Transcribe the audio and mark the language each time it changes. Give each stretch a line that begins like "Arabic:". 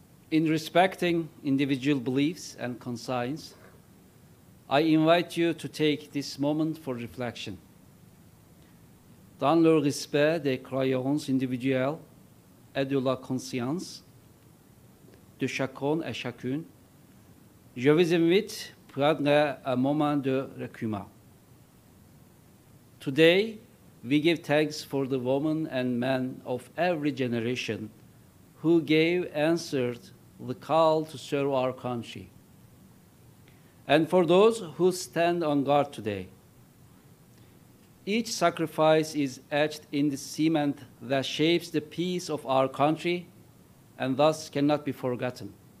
English: In respecting individual beliefs and conscience, I invite you to take this moment for reflection.
French: Dans le respect des croyances individuelles et de la conscience de chacun et chacune, je vous invite à prendre un moment de recueillement.
English: Today, we give thanks for the women and men of every generation who answered the call to serve our country. And for those who stand on guard today, each sacrifice is etched in the cement that shapes the peace of our country and thus cannot be forgotten.